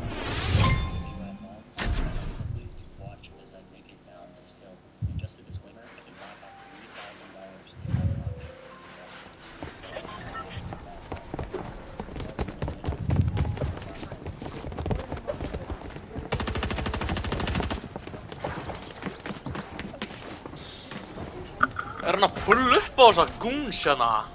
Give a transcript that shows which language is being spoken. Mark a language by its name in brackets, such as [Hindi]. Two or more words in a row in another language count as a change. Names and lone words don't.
[English] If you at home, watch as I make it down this hill. And just a disclaimer, I did not have $3,000 to go down. [Icelandic] Er hann að pulla upp á þessa goons hérna?